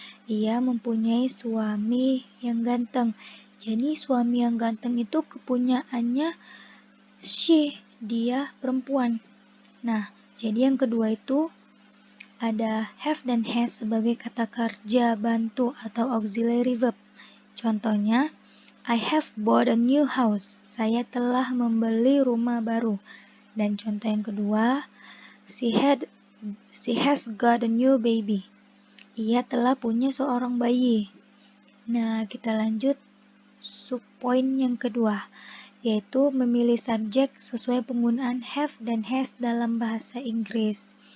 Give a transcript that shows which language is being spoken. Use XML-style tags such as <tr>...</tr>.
<id>Ia mempunyai suami yang ganteng. Jadi suami yang ganteng itu kepunyaannya she, dia perempuan. Nah, jadi yang kedua itu ada have dan has sebagai kata kerja bantu atau auxiliary verb. Contohnya,</id> <en>I have bought a new house.</en> <id>Saya telah membeli rumah baru. Dan contoh yang kedua,</id> <en>she has got a new baby.</en> <id>Ia telah punya seorang bayi. Nah, kita lanjut subpoin yang kedua, yaitu memilih subjek sesuai penggunaan have dan has dalam bahasa Inggris.</id>